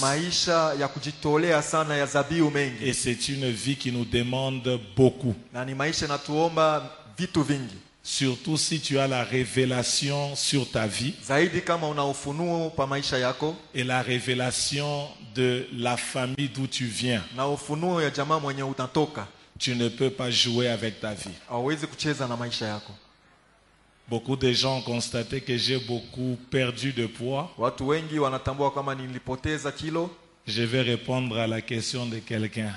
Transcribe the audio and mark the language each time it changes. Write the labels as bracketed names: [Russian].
[Swahili] maisha ya kujitolea sana ya dhabihu mengi. [French] Et c'est une vie qui nous demande beaucoup. [Swahili] Na ni maisha inatuomba vitu vingi. [French] Surtout si tu as la révélation sur ta vie [Swahili] Zaidi kama una ufunuo pa maisha yako [French] et la révélation de la famille d'où tu viens. [Swahili] na ufunuo ya jamaa mwenye utatoka, [French] Tu ne peux pas jouer avec ta vie. [Swahili] hauwezi kucheza na maisha yako. [French] Beaucoup de gens ont constaté que j'ai beaucoup perdu de poids. [Swahili] Watu wengi wanatambua kama nilipoteza kilo. [French] Je vais répondre à la question de quelqu'un.